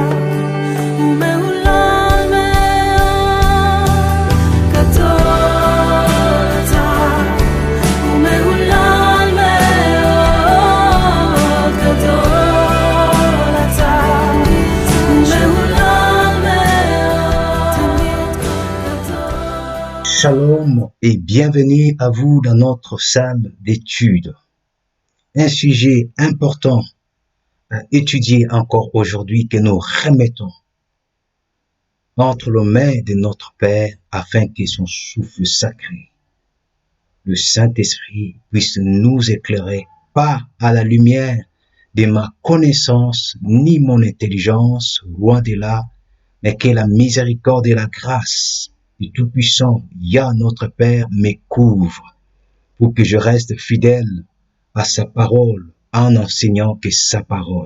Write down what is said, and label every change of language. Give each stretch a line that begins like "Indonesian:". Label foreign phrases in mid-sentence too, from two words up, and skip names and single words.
Hebrew: ומהולל מאוד, גדול אתה ומהולל מאוד, גדול אתה ומהולל מאוד.
French: Shalom et bienvenue à vous dans notre salle d'études. Un sujet important à étudier encore aujourd'hui que nous remettons entre les mains de notre Père afin que son souffle sacré, le Saint-Esprit, puisse nous éclairer, pas à la lumière de ma connaissance ni mon intelligence, loin de là, mais que la miséricorde et la grâce du Tout-Puissant, Yah notre Père, me couvre pour que je reste fidèle à sa parole en enseignant que sa parole.